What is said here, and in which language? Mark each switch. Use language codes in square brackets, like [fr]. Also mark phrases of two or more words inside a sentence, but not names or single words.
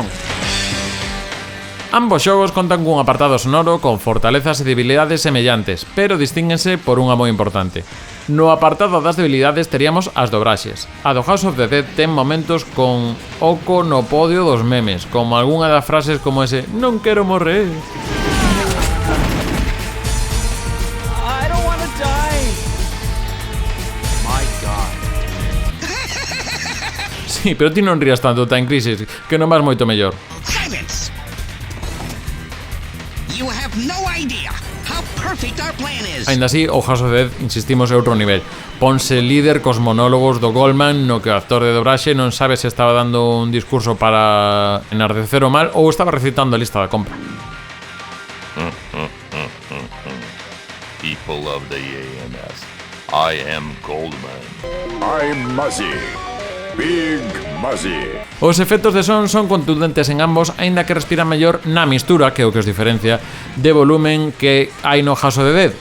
[gl] Ambos xogos contan cun apartado sonoro con fortalezas e debilidades semellantes, pero distínguense por unha moi importante. No apartado das debilidades teríamos as dobraxes. A do House of the Dead ten momentos con oco no podio dos memes, como algunha das frases como ese "non quero morrer". [en] I don't wanna die. My God. [gl] Sí, pero ti non rías tanto, Time Crisis, que non vas moito mellor. [en] Silence! You have no idea how perfect our plan is. [gl] Ainda así, o House of the Dead, insistimos, é outro nivel. Ponse líder cos monólogos do Goldman no que o actor de dobraxe non sabe se estaba dando un discurso para enardecer o mal ou estaba recitando a lista da compra. [en] People of the AMS, I am Goldman. I'm Muzzy. Big Muzzy. [gl] Os efectos de son contundentes en ambos, aínda que respiran mellor na mistura, que é o que os diferencia, de volumen que hai no House of the Dead.